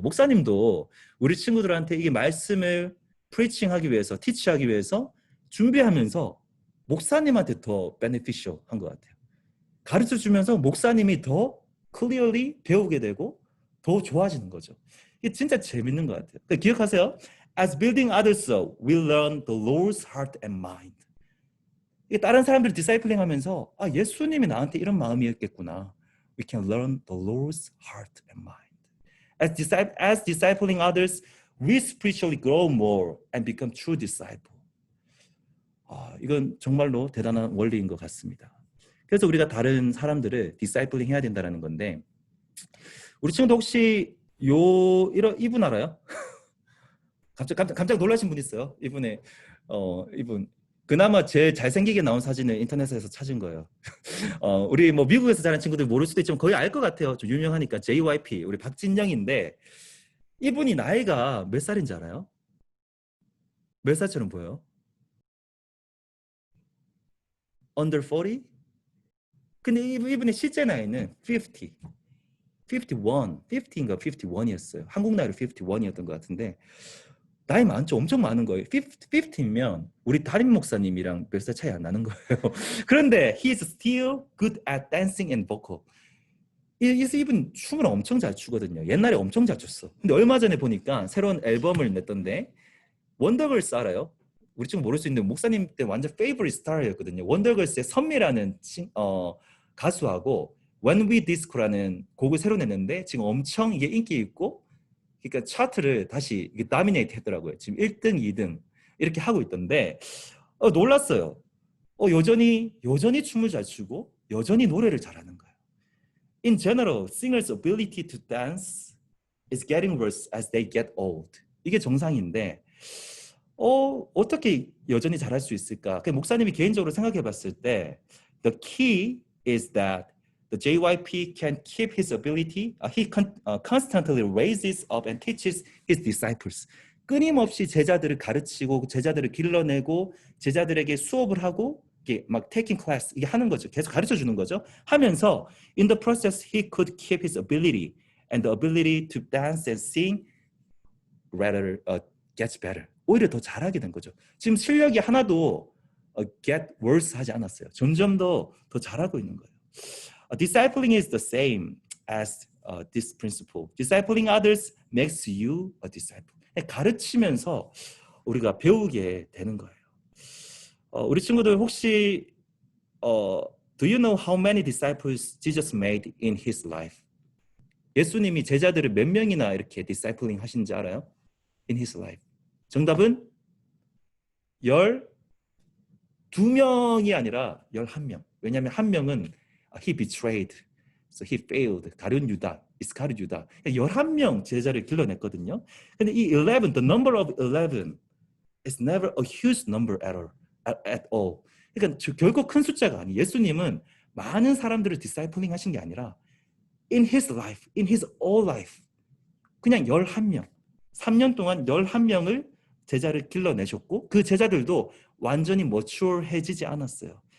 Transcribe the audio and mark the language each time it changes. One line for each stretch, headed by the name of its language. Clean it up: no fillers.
Korean: 목사님도 우리 친구들한테 이게 말씀을 프리칭하기 위해서 티치하기 위해서 준비하면서 목사님한테 더 beneficial 한 것 같아요. 가르쳐주면서 목사님이 더 clearly 배우게 되고 더 좋아지는 거죠. 이게 진짜 재밌는 것 같아요. 그러니까 기억하세요.
English: As building others up, we learn the Lord's heart and mind.
Korean: 이게 다른 사람들 디사이플링 하면서 예수님이 나한테 이런 마음이었겠구나.
English: We can learn the Lord's heart and mind. As discipling others, we spiritually grow more and become true disciple.
Korean: 이건 정말로 대단한 원리인 것 같습니다. 그래서 우리가 다른 사람들을 디사이플링 해야 된다는 건데 우리 친구도 혹시 이분 알아요? 깜짝 놀라신 분 있어요. 이분 그나마 제일 잘생기게 나온 사진을 인터넷에서 찾은 거예요. 우리 뭐 미국에서 자란 친구들 모를 수도 있지만 거의 알 것 같아요. 좀 유명하니까 JYP 우리 박진영인데 이분이 나이가 몇 살인지 알아요? 몇 살처럼 보여요?
English: Under 40?
Korean: 근데 이분의 실제 나이는 50. 50인가 51이었어요. 한국 나이로 51이었던 것 같은데 나이 많죠? 엄청 많은 거예요. 50면 우리 담임 목사님이랑 몇 살 차이 안 나는 거예요. 그런데
English: he is still good at dancing and vocal.
Korean: 이분 춤을 엄청 잘 추거든요. 옛날에 엄청 잘 췄어. 근데 얼마 전에 보니까 새로운 앨범을 냈던데 원더걸스 알아요? 우리 친구 모를 수 있는데 목사님 때 완전 favorite star였거든요. 원더걸스의 선미라는 가수하고 When We Disco라는 곡을 새로 냈는데 지금 엄청 이게 인기 있고 그러니까 차트를 다시 다미네이트 했더라고요. 지금 1등, 2등 이렇게 하고 있던데 놀랐어요. 여전히 춤을 잘 추고 여전히 노래를 잘하는 거예요.
English: In general, singers' ability to dance is getting worse as they get old.
Korean: 이게 정상인데 어떻게 여전히 잘할 수 있을까? 목사님이 개인적으로 생각해 봤을 때
English: the key is that the JYP can keep his ability. He constantly raises up and teaches his disciples.
Korean: 끊임없이 제자들을 가르치고 제자들을 길러내고 제자들에게 수업을 하고 이게 막
English: taking class
Korean: 이게 하는 거죠. 계속 가르쳐 주는 거죠. 하면서
English: in the process he could keep his ability and the ability to dance and sing rather gets better.
Korean: 오히려 더 잘하게 된 거죠. 지금 실력이 하나도
English: get worse
Korean: 하지 않았어요. 점점 더 잘하고 있는 거예요.
English: Discipling is the same as this principle. Discipling others makes you a disciple.
Korean: 가르치면서 우리가 배우게 되는 거예요. 우리 친구들 혹시
English: Do you know how many disciples Jesus made in his life?
Korean: 예수님이 제자들을 몇 명이나 이렇게 디사이플링 하신지 알아요?
English: In his life.
Korean: 정답은 12명이 아니라 11명. 왜냐하면 한 명은
English: he betrayed, so he failed.
Korean: 가룟 유다, 이스카리오 유다. 11명 제자를 길러냈거든요. 근데 이
English: 11, the number of 11 is never a huge number at all.
Korean: 그러니까 결코 큰 숫자가 아니에요. 예수님은 많은 사람들을 디사이플링 하신 게 아니라
English: in his life, in his whole life
Korean: 그냥 11명, 3년 동안 11명을 제자를 길러내셨고 그 제자들도 완전히 mature해지지 않았어요.